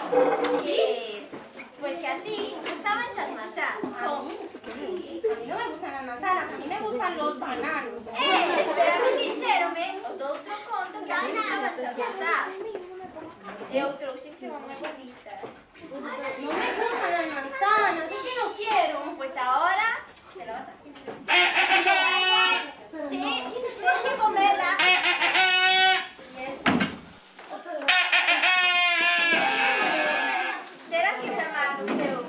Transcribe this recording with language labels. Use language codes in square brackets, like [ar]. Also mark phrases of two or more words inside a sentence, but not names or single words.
[es] Pues que a ti gustaban las manzanas. A mí no me gustan las manzanas, a mí me gustan los bananos. [gl] Pero a mí dixéronme o outro conto que a mí gustaban as manzanas. Eu trouxe unha moi bonita. [es] No me gustan las manzanas, es que no quiero. Pues ahora te la vas a comer. Sí, tienes que comerla. [gl] Terás que chamar los teus.